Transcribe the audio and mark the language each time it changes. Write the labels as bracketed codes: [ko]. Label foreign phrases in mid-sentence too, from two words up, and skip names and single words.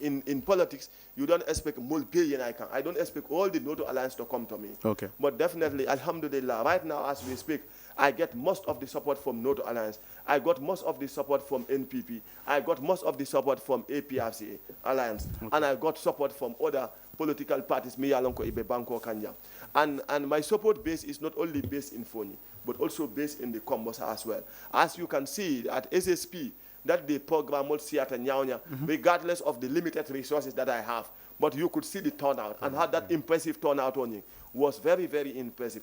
[en] In politics, you don't expect multi ikan. I don't expect all the NATO alliance to come to me. Okay. But definitely, alhamdulillah, right now as we speak, I get most of the support from NATO alliance. I got most of the support from NPP. I got most of the support from APRCA alliance. And I got support from other political parties [man] me yalonko ibe banko kanja. [en] And my support base is not only based in Foni, but also based in the Combos as well. As you can see at SSP, that the program will see at Nyaunya, regardless of the limited resources that I have. But you could see the turnout, and how that impressive turnout on it was very, very impressive.